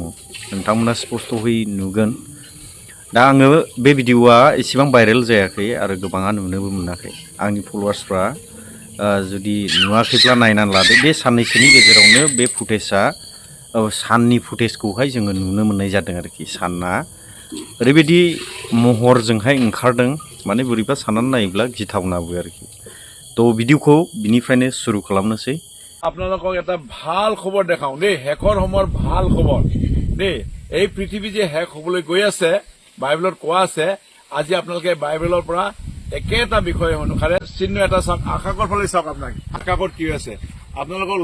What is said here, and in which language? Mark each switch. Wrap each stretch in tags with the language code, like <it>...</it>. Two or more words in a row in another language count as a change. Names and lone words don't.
<brx>नोंथांमोना स्पष्टयै नुगोन दा आङो बे भिडिअआ एसेबां भाइरेल जायाखै आरो गोबाङा नुनोबो मोनाखै आंनि फलोवार्सफ्रा जुदि नुवाखैब्ला नायनानै लादो बे साननैसोनि गेजेरावनो बे फुटेजआ साननि फुटेजखौहाय जोङो नुनो मोननाय जादों आरोखि सानआ ओरैबायदि महरजोंहाय ओंखारदों माने बोरैबा साननानै नायोब्ला गिथावनाबो आरोखि তো ভিডিওखौ বিনিफ्रायनो শুরু খালামनोसै</brx> <as>আপোনালোকক এটা ভাল খবৰ দেখাও দেই হেকৰ সময়ৰ ভাল খবৰ দেই এই পৃথিৱী যে হেক হ'বলৈ গৈ আছে বাইবেলত কোৱা আছে আজি আপোনালোকে বাইবেলৰ পৰা একেটা বিষয় অনুসাৰে চিহ্ন এটা চাওক আকাশৰ ফালে চাওক আপোনাক আকাশত কি আছে আপোনালোকক</as>